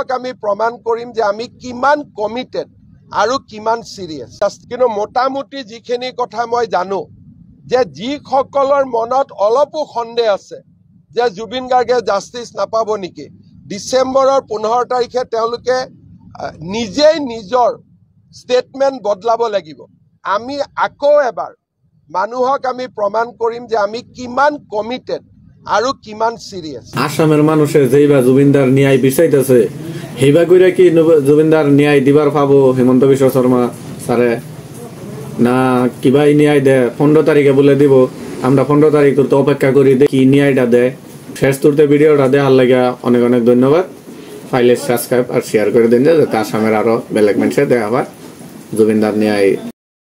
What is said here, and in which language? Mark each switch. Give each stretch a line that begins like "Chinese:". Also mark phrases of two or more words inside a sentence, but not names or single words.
Assamese: আমি প্ৰমাণ কৰিম যে আমি কিমান কমিটেড আৰু কিমান সিৰিয়াস কিন্তু মোটামুটি যিখিনি কথা মই জানো যে যিসকলৰ মনত অলপো সন্দেহ আছে যে জুবিন গাৰ্গে জাস্টিস নাপাব নেকি ডিসেম্বৰৰ 15 তাৰিখে তেওঁলোকে নিজেই নিজৰ স্টেটমেন্ট বদলাব লাগিব আমি আকৌ এবাৰ মানুহক আমি প্ৰমাণ কৰিম যে আমি কিমান কমিটেড আৰু কিমান সিরিয়াস
Bangla: আসামের মানুষের যেইবা জুবিনদার ন্যায় বিচাইতেছে হেইবা কইরা কি জুবিনদার ন্যায় দিবার পাবো হিমন্ত বিশ্ব শর্মা স্যারে না কিবাই ন্যায় দেয় 15 তারিখে বলে দিব আমরা 15 তারিখ তো অপেক্ষা করি দেখি ন্যায়টা দেয় শেষ তুলতে ভিডিওটা দেখার লাগা অনেক অনেক ধন্যবাদ ফাইলে সাবস্ক্রাইব আর শেয়ার করে দিন যাতে আসামের আরো বেলেগ মানুষে দেখা হয় জুবিনদার ন্যায়